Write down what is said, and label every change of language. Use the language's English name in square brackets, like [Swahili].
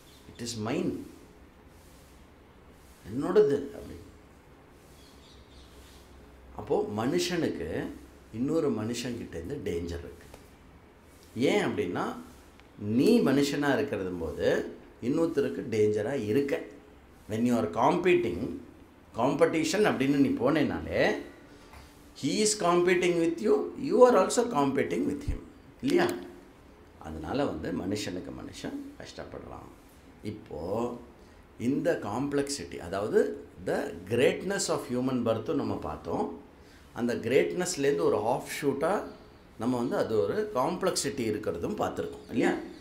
[English] it is mine, [Tamil] என்னோடது அப்படி. அப்போது மனுஷனுக்கு இன்னொரு மனுஷங்கிட்டேருந்து டேஞ்சர் இருக்குது. ஏன் அப்படின்னா, நீ மனுஷனாக இருக்கிறது போது இன்னொருத்தருக்கு டேஞ்சராக இருக்க. [English] when you are competing, [Tamil] competition அப்படின்னு நீ போனேனாலே, [English] he is competing with you, you are also competing with him [Tamil] இல்லையா? அதனால் வந்து மனுஷனுக்கு மனுஷன் கஷ்டப்படுறான். இப்போது இந்த காம்ப்ளெக்சிட்டி, அதாவது [English] the greatness of human பர்த்தும் [Tamil] நம்ம பார்த்தோம். அந்த கிரேட்னஸ்லேருந்து ஒரு ஆஃப் ஷூட்டாக நம்ம வந்து அது ஒரு காம்ப்ளெக்சிட்டி இருக்கிறதும் பார்த்துருக்கோம் இல்லையா?